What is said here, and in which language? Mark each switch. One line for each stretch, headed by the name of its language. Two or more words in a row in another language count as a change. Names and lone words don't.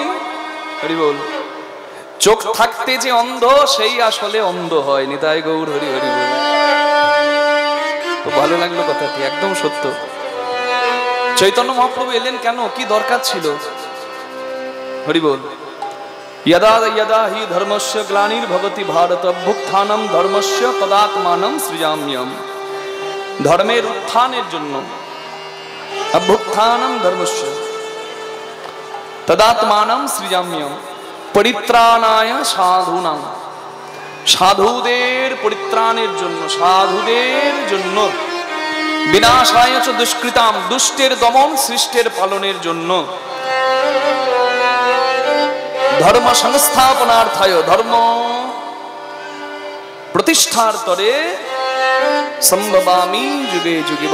Bangla: হরি বল। চোখ থাকতে যে অন্ধ, সেই আসলে অন্ধ হয়। নিতাই গৌর হরি হরি বল। তো ভালো লাগলো কথাটি, একদম সত্য। চৈতন্য মহাপ্রভু এলেন কেন, কি দরকার ছিল? হরি বল।
Sanskrit: यदा यदा हि धर्मस्य ग्लानिर्भवति भारत अभ्युत्थानं धर्मस्य तदात्मानं सृजाम्यहम्।
Bangla: ধর্মের উত্থানের জন্য,
Sanskrit: अभ्युत्थानम धर्मस्य तदात्मानम सृजाम्यहम परित्राणाय साधूनां।
Bangla: সাধুদের পরিত্রাণের জন্য, সাধুদের জন্য,
Sanskrit: विनाशाय च दुष्कृताम,
Bangla: দুষ্টের দমন সৃষ্টের পালনের জন্য,
Sanskrit: धर्म संस्थापनार्थाय,
Bangla: ধর্ম প্রতিষ্ঠার তরে
Sanskrit: सम्भवामि युगे युगे।